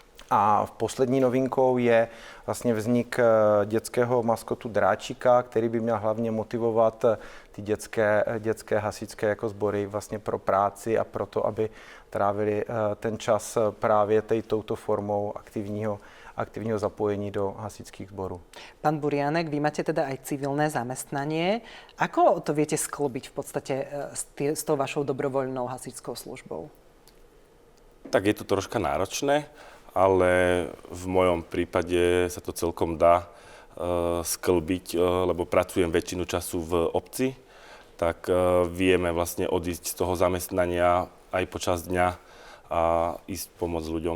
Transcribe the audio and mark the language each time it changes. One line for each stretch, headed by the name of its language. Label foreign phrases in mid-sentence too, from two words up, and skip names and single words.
Czech: A poslední novinkou je vlastně vznik dětského maskotu Dráčika, který by měl hlavně motivovat ty dětské hasičské jako sbory vlastně pro práci a pro to, aby trávili ten čas právě touto formou aktivního zapojení do hasičských zborů.
Slovak: Pán Burianek, vy máte teda aj civilné zamestnanie. Ako to viete skĺbiť v podstate s tou vašou dobrovoľnou hasičskou službou? Tak je to troška náročné, ale v mojom prípade sa to celkom dá skĺbiť, lebo pracujem väčšinu času v obci, tak vieme vlastne odísť z toho zamestnania aj počas dňa a ísť pomôcť ľuďom.